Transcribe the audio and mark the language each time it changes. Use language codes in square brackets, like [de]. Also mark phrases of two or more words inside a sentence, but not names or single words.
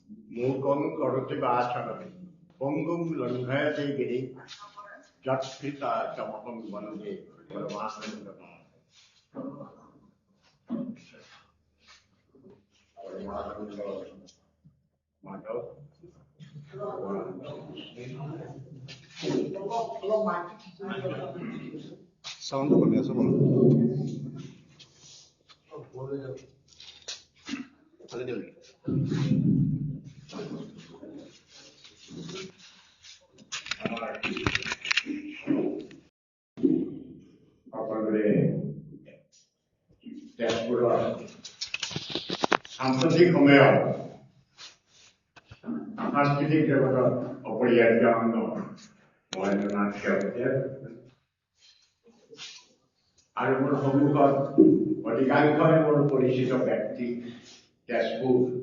[sa] मूकं करोति वाचालं पङ्गुं लङ्घयते गिरिं यत्कृता तमहं वन्दे परमानन्द माधव [bn] সাউন্ড কমে আছে বলো আগে দিও [as] আপনাদের তেজপুৰৰ সাম্প্ৰতিক সময়ত সাংস্কৃতিক জগতত অপৰিহাৰ্য অংগ মহেন্দ্ৰনাথ সেৱকে আৰু মোৰ সন্মুখত অধিকাংশই মোৰ পৰিচিত ব্যক্তি তেজপুৰ